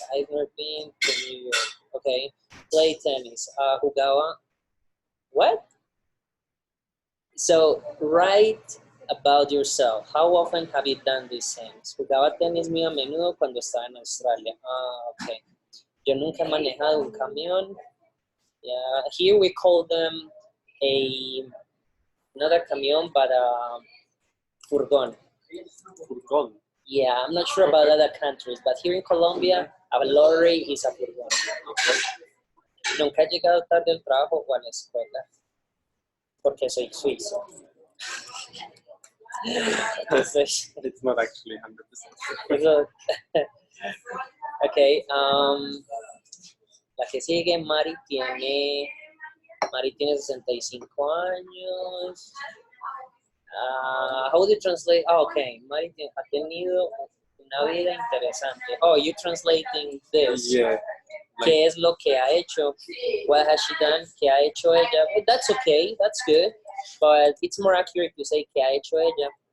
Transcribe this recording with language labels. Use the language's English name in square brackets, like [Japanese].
[English] I've never been to New York. Okay, play tennis. Jugaba. What? So write about yourself. How often have you done these things? [Spanish] Jugaba tenis muy a menudo cuando estaba en Australia. Okay. Yo nunca he manejado un camión. [English] Yeah, here we call them not a camión, but a furgón. [Spanish] Furgón. [English] Yeah, I'm not sure about other countries, but here in Colombia, a lorry is a furgón. [Spanish] Nunca he llegado tarde al trabajo o a la escuela, porque soy suizo. Entonces, [English] It's not actually 100%. [Spanish] Okay, la que sigue, Mari tiene 65 años. [English] How would you translate? [Spanish] Oh, okay, Mari ha tenido una vida interesante. [English] Oh, you're translating this. Yeah. [Spanish] ¿Qué es lo que ha hecho? [English] What has she done? [Spanish] ¿Qué ha hecho ella? [English] But that's okay, that's good. But it's more accurate to say [Spanish] ¿qué ha hecho ella?